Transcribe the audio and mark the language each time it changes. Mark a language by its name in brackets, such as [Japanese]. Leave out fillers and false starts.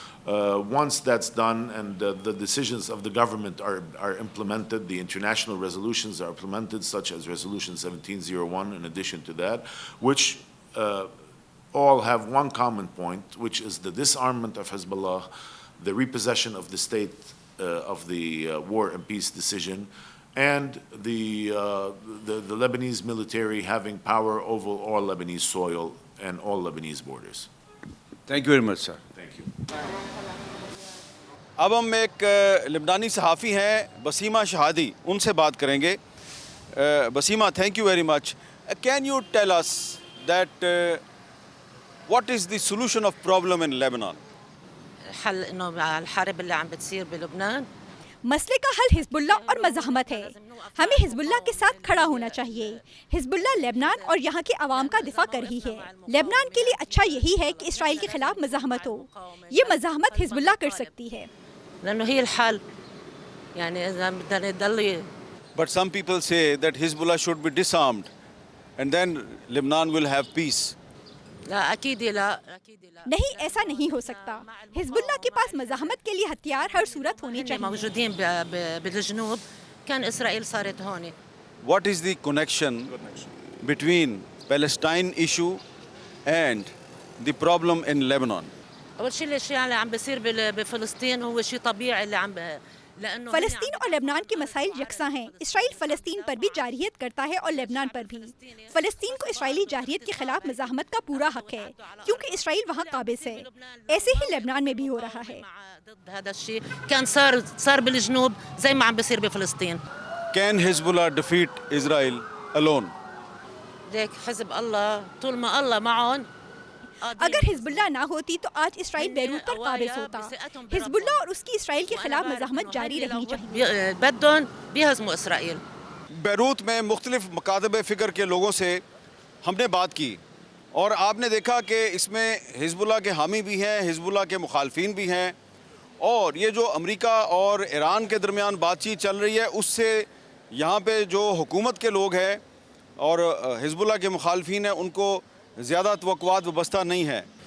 [English] Once that's done and the decisions of the government are implemented, the international resolutions are implemented, such as Resolution 1701, in addition to that, which all have one common point, which is the disarmament of Hezbollah, the repossession of the state of the war and peace decision, and the Lebanese military having power over all Lebanese soil and all Lebanese borders. Thank you very much, sir. Thank you. [Urdu] اب ہم ایک لبنانی صحافی ہیں بسیمہ شہادی ان سے بات کریں گے. [English] Basima, thank you very much. Can you tell us that what is the solution of problem in Lebanon? [Arabic] الحل انه الحرب اللي عم بتصير بلبنان. [Urdu] مسئلے کا حل حزب اللہ اور مزاحمت ہے. ہمیں حزب اللہ کے ساتھ کھڑا ہونا چاہیے. حزب اللہ لبنان اور یہاں کے عوام کا دفاع کر رہی ہے. لبنان کے لیے اچھا یہی ہے کہ اسرائیل کے خلاف مزاحمت ہو. یہ مزاحمت حزب اللہ کر سکتی ہے. [Arabic] لانه هي الحل. يعني اذا بدنا نضل. [English] But some people say that Hezbollah should be disarmed and then Lebanon will have peace. [Arabic] لا اكيد لا اكيد لا. [Urdu] نہیں, ایسا نہیں ہو سکتا. حزب اللہ کے پاس مزاحمت کے لیے ہتھیار ہر صورت ہونے چاہیے. [Arabic] موجودين بالجنوب كان اسرائيل صارت هون. [English] What is the connection between Palestine issue and the problem in Lebanon? [Arabic] اول شيء الشيء اللي عم بيصير بفلسطين هو شيء طبيعي اللي عم لانه [Urdu] فلسطین اور لبنان کے مسائل یکساں ہیں. اسرائیل فلسطین پر بھی جارحیت کرتا ہے اور لبنان پر بھی. فلسطین کو اسرائیلی جارحیت کے خلاف مزاحمت کا پورا حق ہے کیونکہ اسرائیل وہاں قابض ہے. ایسے ہی لبنان میں بھی ہو رہا ہے. [Arabic] ضد هذا الشيء كان صار بالجنوب زي ما عم بيصير بفلسطين. [English] Can Hezbollah defeat Israel alone? [Arabic] ليك حزب الله طول ما الله معهم. [Urdu] اگر حزب اللہ نہ ہوتی تو آج اسرائیل بیروت پر قابض ہوتا. حزب اللہ اور اس کی اسرائیل کے خلاف مزاحمت جاری رہنی چاہیے. [Arabic] بدهم بيهزموا اسرائيل. [Urdu] بیروت میں مختلف مکاتب فکر کے لوگوں سے ہم نے بات کی اور آپ نے دیکھا کہ اس میں حزب اللہ کے حامی بھی ہیں, حزب اللہ کے مخالفین بھی ہیں, اور یہ جو امریکہ اور ایران کے درمیان بات چیت چل رہی ہے اس سے یہاں پہ جو حکومت کے لوگ ہیں اور حزب اللہ کے مخالفین ہیں ان کو زیادہ توقعات وابستہ نہیں ہے.